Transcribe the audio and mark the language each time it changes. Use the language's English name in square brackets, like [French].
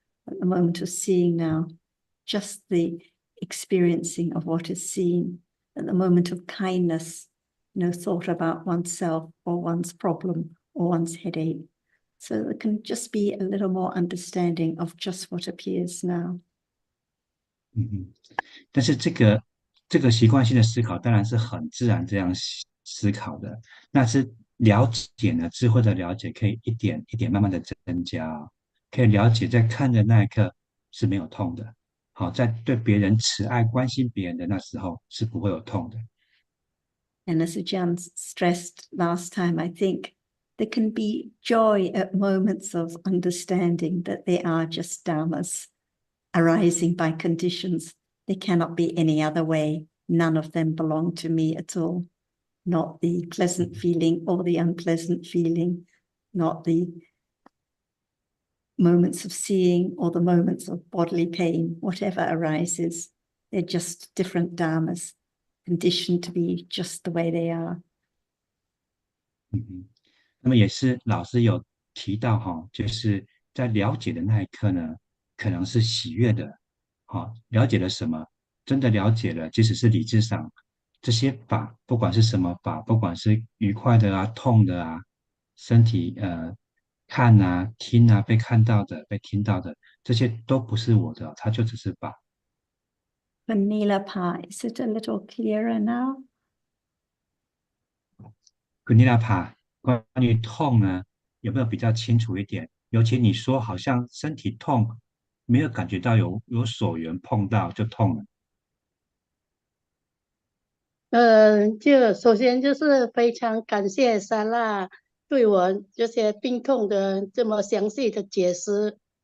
[English] At the moment of seeing now, just the experiencing of what is seen. At the moment of kindness, no thought about oneself or one's problem or one's headache. So there can just be a little more understanding of just what appears now. [Chinese] 但是这个习惯性的思考当然是很自然这样思考的，那是了解呢，智慧的了解可以一点一点慢慢的增加哦，可以了解在看的那一刻是没有痛的，好，在对别人慈爱、关心别人的那时候是不会有痛的。 [English] And as Ajahn stressed last time, I think there can be joy at moments of understanding that they are just dharmas arising by conditions. They cannot be any other way. None of them belong to me at all. Not the pleasant feeling or the unpleasant feeling, not the moments of seeing or the moments of bodily pain, whatever arises. They're just different dharmas, conditioned to be just the way they are. [Chinese] 那么也是老师有提到哈，就是在了解的那一刻呢，可能是喜悦的，好，了解了什么，真的了解了，即使是理智上这些法，不管是什么法，不管是愉快的啊、痛的啊，身体看啊、听啊、被看到的、被听到的，这些都不是我的，它就只是法。 [English] Vanilla pie, is it a little clearer now? [Chinese] 格尼拉帕，关于痛呢，有没有比较清楚一点？尤其你说好像身体痛，没有感觉到有所缘碰到就痛了。就首先就是非常感谢莎拉对我这些病痛的这么详细的解释。